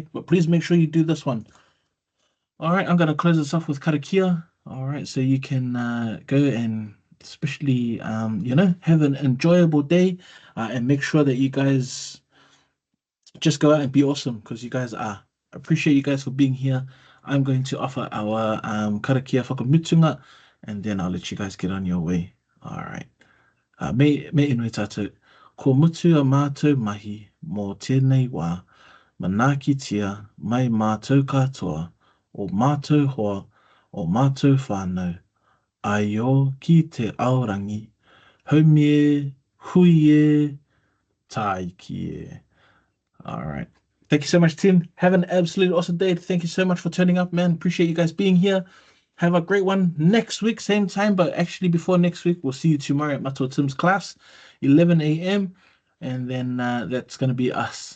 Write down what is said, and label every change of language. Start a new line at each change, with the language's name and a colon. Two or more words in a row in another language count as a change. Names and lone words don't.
English: But please make sure you do this one. All right, I'm gonna close this off with karakia. All right, so you can go and especially have an enjoyable day and make sure that you guys just go out and be awesome because you guys are. I appreciate you guys for being here. I'm going to offer our
Māori: karakia whakamutunga
English: and then I'll let you guys get on your way. All right.
Māori: Me inui tātou. Ko mutu a mātou mahi mō tēnei wā. Manakitia mai mātou katoa, o mātou hoa, o mātou whānau, ai o ki te aorangi, haumie, huie, taiki.
English: All right. Thank you so much, Tim. Have an absolute awesome day. Thank you so much for turning up, man. Appreciate you guys being here. Have a great one next week, same time, but actually before next week, we'll see you tomorrow at Mato Tim's class, 11 a.m. And then that's going to be us.